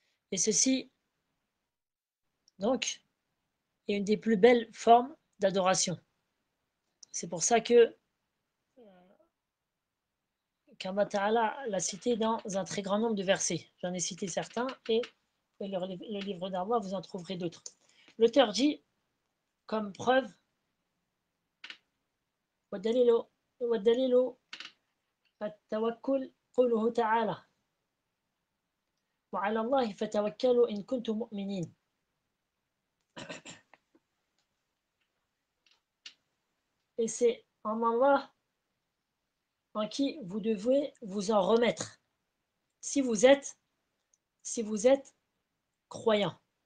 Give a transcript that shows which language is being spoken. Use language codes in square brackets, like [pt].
[fr] Et ceci, donc, est une des plus belles formes d'adoration. C'est pour ça que qu'Allah Ta'ala l'a cité dans un très grand nombre de versets. J'en ai cité certains et le livre d'Allah, vous en trouverez d'autres. L'auteur dit, comme preuve, [ar] وَالدَّلِيلُ التَّوَكُّلُ قوله تعالى وعلى الله فتوكلوا إن كنتم مؤمنين. [fr] Et c'est en Allah en qui vous devez vous en remettre si vous êtes croyant.